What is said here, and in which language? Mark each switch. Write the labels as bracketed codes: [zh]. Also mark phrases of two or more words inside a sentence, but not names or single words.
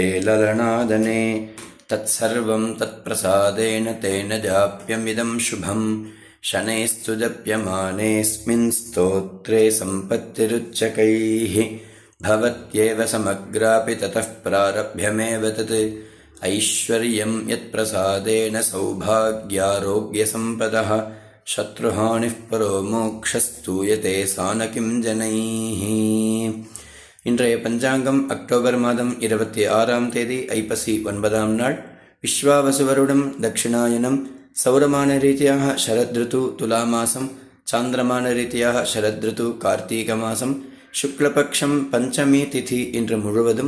[sa] ललनादने तत्सर्वं तत्प्रसादेन तेन जाप्यमिदं शुभं शनैस्तु जप्यमानेऽस्मिन् स्तोत्रे सम्पत्तिरुच्चकैः भवत्येव समग्रापि ततः प्रारभ्यमेव तत् ऐश्वर्यं यत्प्रसादेन सौभाग्यारोग्यसम्पदः शत्रुहानिः परो मोक्षस्तूयते साன किं जनैः. [ta] இன்றைய பஞ்சாங்கம் அக்டோபர் மாதம் 26ஆம் தேதி ஐப்பசி 9ஆம் நாள். விஸ்வாவசு வருடம் தட்சிணாயனம். சௌரமான ரீதியாக சரத்ருது துலா மாசம், சாந்திரமான ரீதியாக சரத்ருது கார்த்திக மாசம். சுக்லபக்ஷம் பஞ்சமி திதி இன்று முழுவதும்.